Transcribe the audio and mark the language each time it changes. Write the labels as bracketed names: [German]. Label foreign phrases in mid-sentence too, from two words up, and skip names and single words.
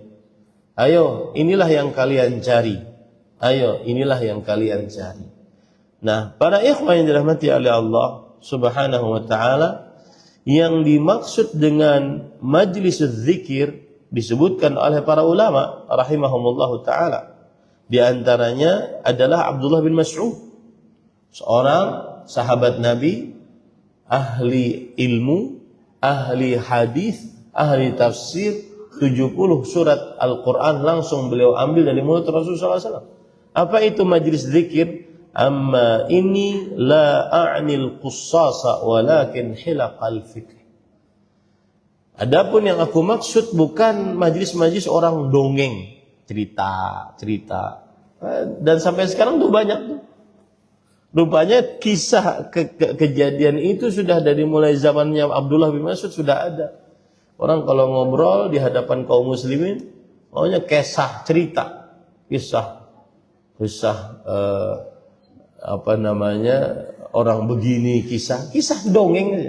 [Indonesian] Ayo, inilah yang kalian cari. Ayo, inilah yang kalian cari. Nah, para ikhwan yang dirahmati oleh Allah [Arabic] سبحانه وتعالى, [Indonesian] yang dimaksud dengan majlis zikir disebutkan oleh para ulama [Arabic] رحمهم الله تعالى. [Indonesian] Di antaranya adalah Abdullah bin Mas'ud, seorang sahabat Nabi, ahli ilmu, ahli hadis, ahli tafsir. 70 surat Al-Quran langsung beliau ambil dari mulut Rasulullah SAW. Apa itu majlis zikir? [Arabic] أما إني لا أعني القصاص ولكن حلق الفكر. [Indonesian] Adapun yang aku maksud bukan majlis-majlis orang dongeng, cerita. Dan sampai sekarang tuh banyak tuh. Rupanya kisah kejadian itu sudah dari mulai zamannya Abdullah bin Mas'ud sudah ada. Orang kalau ngobrol di hadapan kaum muslimin, maunya kisah, cerita, kisah orang begini, kisah dongeng aja.